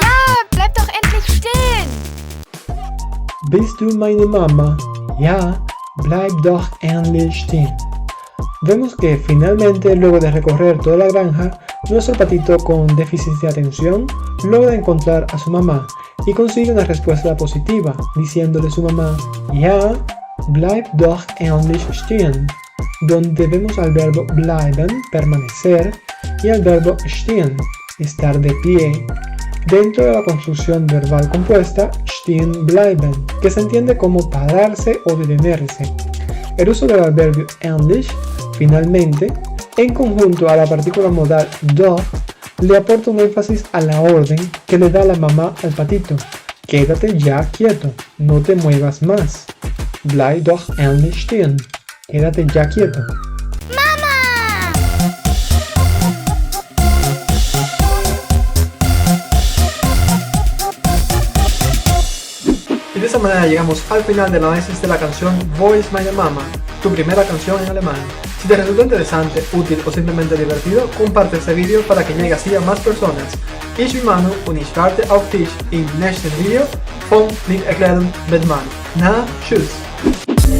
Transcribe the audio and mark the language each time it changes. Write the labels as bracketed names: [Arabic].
[German] Ja, bleib doch endlich stehen! Bist du meine Mama? Ja, bleib doch endlich stehen. [Spanish] Vemos que finalmente, luego de recorrer toda la granja, nuestro patito con déficit de atención logra encontrar a su mamá y consigue una respuesta positiva, diciéndole a su mamá, [German] ja, bleib doch endlich stehen, [Spanish] donde vemos al verbo bleiben, permanecer, y al verbo stehen, estar de pie, dentro de la construcción verbal compuesta stehen bleiben, que se entiende como pararse o detenerse. El uso del adverbio endlich, finalmente, en conjunto a la partícula modal doch, le aporta un énfasis a la orden que le da la mamá al patito. Quédate ya quieto, no te muevas más. [German] Bleib doch endlich stehen. [Spanish] Quédate ya quieto. [German] Mama! [Spanish] Y de esa manera llegamos al final del análisis de la canción Wo ist meine Mama, tu primera canción en alemán. Si te resultó interesante, útil o simplemente divertido, comparte este video para que llegue así a más personas. [German] Ich bin Manu und ich warte auf dich im nächsten Video von Lieberklären mit Manu. Na, tschüss!